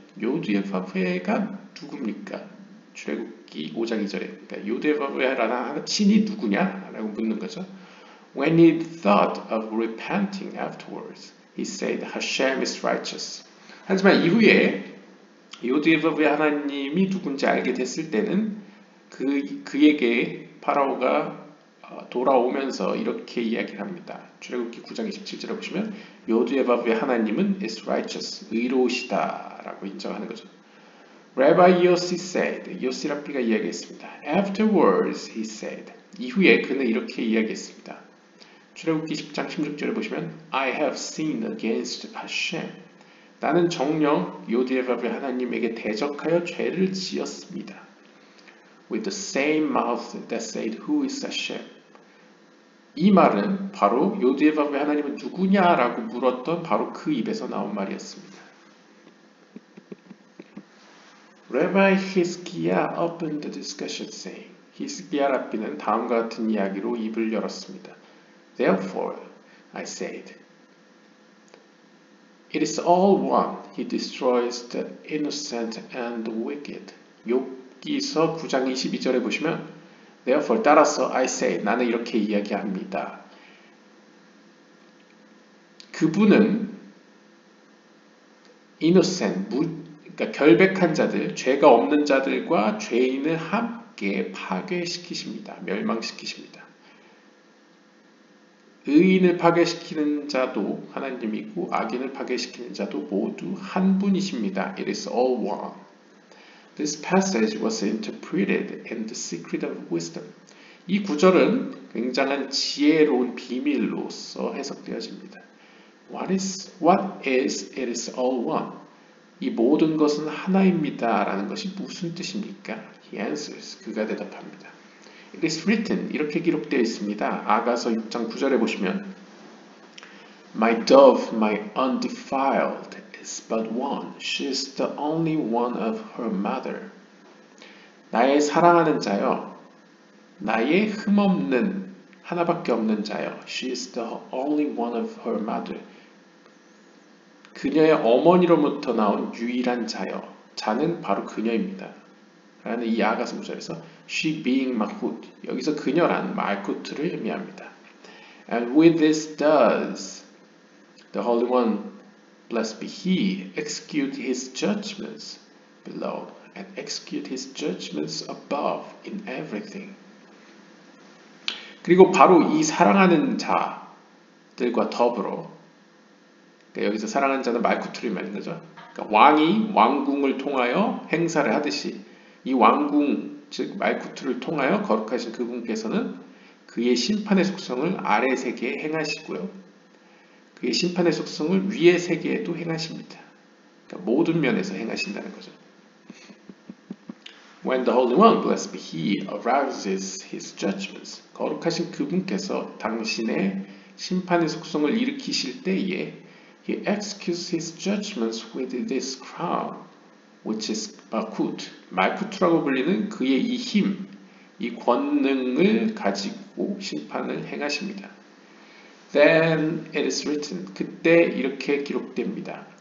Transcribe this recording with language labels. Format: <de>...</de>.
<ko>요디에바브가 누굽니까? 출애굽기 5장 2절에 그러니까 요디에바브라는 신이 누구냐? 라고 묻는 거죠.</ko> <en>When he thought of repenting afterwards, he said, Hashem is righteous.</en> <ko>하지만 이후에 요드예바브의 하나님이 누군지 알게 됐을 때는 그에게 파라오가 돌아오면서 이렇게 이야기를 합니다. 출애굽기 9장 27절에 보시면 요드예바브의 하나님은</ko> <en>is righteous,</en> <ko>의로우시다 라고 인정하는 거죠.</ko> <en>Rabbi Yossi said,</en> <ko>요시 랍비가 이야기했습니다.</ko> <en>Afterwards, he said,</en> <ko>이후에 그는 이렇게 이야기했습니다. 출애굽기 10장 16절에 보시면</ko> <en>I have sinned against Hashem.</en> <ko>나는 정녕 요드예바브의 하나님에게 대적하여 죄를 지었습니다.</ko> <en>With the same mouth that said, Who is Hashem?</en> <ko>이 말은 바로 요드예바브의 하나님은 누구냐라고 물었던 바로 그 입에서 나온 말이었습니다.</ko> <en>Rabbi Hizkiah opened the discussion saying,</en> <ko>히스기야 랍비는 다음과 같은 이야기로 입을 열었습니다.</ko> <en>Therefore, I said, It is all one. He destroys the innocent and the wicked.</en> <ko>욥기서 9장 22절에 보시면</ko> <en>Therefore,</en> <ko>따라서</ko> <en>I say,</en> <ko>나는 이렇게 이야기합니다. 그분은 innocent, 그러니까 결백한 자들, 죄가 없는 자들과 죄인을 함께 파괴시키십니다. 멸망시키십니다. 의인을 파괴시키는 자도 하나님이고 악인을 파괴시키는 자도 모두 한 분이십니다.</ko> <en>It is all one. This passage was interpreted in the secret of wisdom.</en> <ko>이 구절은 굉장한 지혜로운 비밀로서 해석되어집니다.</ko> <en>What is it is all one?</en> <ko>이 모든 것은 하나입니다. 라는 것이 무슨 뜻입니까?</ko> <en>He answers.</en> <ko>그가 대답합니다.</ko> <en>It is written.</en> <ko>이렇게 기록되어 있습니다. 아가서 6장 9절에 보시면</ko> <en>My dove, my undefiled is but one. She is the only one of her mother.</en> <ko>나의 사랑하는 자여, 나의 흠없는 하나밖에 없는 자여.</ko> <en>She is the only one of her mother.</en> <ko>그녀의 어머니로부터 나온 유일한 자여. 자는 바로 그녀입니다. 라는 이 아가서 9절에서</ko> <en>she being malchut.</en> <ko>여기서 그녀란 말쿠트를 의미합니다.</ko> <en>And with this does the Holy One, blessed be He, execute His judgments below and execute His judgments above in everything.</en> <ko>그리고 바로 이 사랑하는 자들과 더불어 그러니까 여기서 사랑하는 자는 말쿠트를 말하는 거죠. 그러니까 왕이 왕궁을 통하여 행사를 하듯이 이 왕궁, 즉 말쿠트를 통하여 거룩하신 그분께서는 그의 심판의 속성을 아래 세계에 행하시고요. 그의 심판의 속성을 위의 세계에도 행하십니다. 그러니까 모든 면에서 행하신다는 거죠.</ko> <en>When the Holy One, blessed be He, arouses His judgments.</en> <ko>거룩하신 그분께서 당신의 심판의 속성을 일으키실 때에</ko> <en>He executes His judgments with this crown, which is malchut.</en> <ko>말쿠트라고 불리는 그의 이 힘, 이 권능을 가지고 심판을 행하십니다.</ko> <en>Then it is written.</en> <ko>그때 이렇게 기록됩니다.</ko>